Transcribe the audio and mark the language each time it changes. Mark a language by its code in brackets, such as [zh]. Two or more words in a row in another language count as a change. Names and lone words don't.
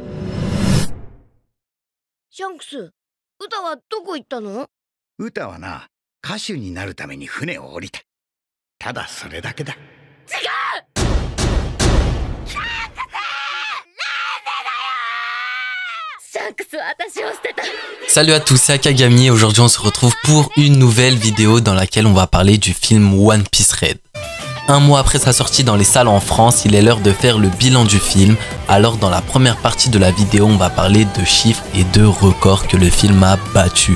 [ja] シャンクス、ウタはどこ行ったの？ウタはな、歌手になるために船を降りた。ただそれだけだ。違う！シャンクス！なんでだよ！シャンクスは私を捨てた。 [fr] Salut à tous, c'est Akagami et aujourd'hui on se retrouve pour une nouvelle vidéo dans laquelle on va parler du film One Piece Red. Un mois après sa sortie dans les salles en France, il est l'heure de faire le bilan du film. Alors dans la première partie de la vidéo, on va parler de chiffres et de records que le film a battus.